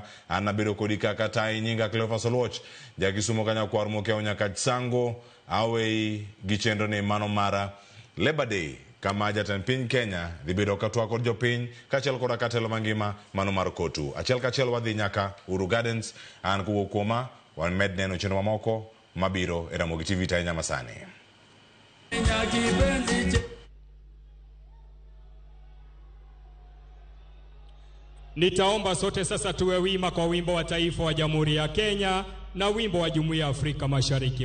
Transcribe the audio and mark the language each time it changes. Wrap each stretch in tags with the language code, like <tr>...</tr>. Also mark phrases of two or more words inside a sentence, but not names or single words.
<luo>Anabedo kodi kaka tai nyinga Cleophas Oluoch jakisumo kanya kwar mokeo nyaka sango awei gi chenro ni mano mara Labor Day kama jatend piny Kenya dhibedo katwa kod jopiny kachiel koda katelo mangima mano mar kotu achiel kachiel wadhi nyaka Uhuru Gardens. An kuwuok kuoma wan med neno chenro mamoko mabiro e Ramogi TV ta nyamasani.</luo> <sw>Nitaomba sote sasa tuwe wima kwa wimbo wa taifa wa Jamhuri ya Kenya na wimbo wa Jumuiya ya Afrika Mashariki.</sw>